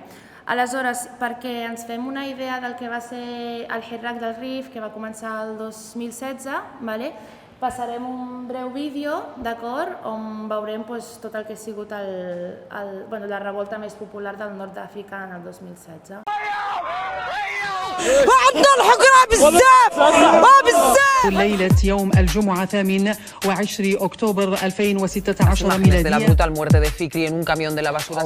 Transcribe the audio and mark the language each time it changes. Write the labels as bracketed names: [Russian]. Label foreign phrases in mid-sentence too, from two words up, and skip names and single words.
[Catalan] Aleshores, perquè ens fem una idea del que va ser el Herrak del Rif, que va començar el 2016, passarem un breu vídeo, on veurem tot el que ha sigut la revolta més popular del nord d'Àfrica en el 2016. [Arabic] وعندنا الحكرة بزاف ليلة يوم الجمعة 28 أكتوبر 2016 ميلادية. [Spanish] De la brutal muerte de Fikri en un camión de la basura.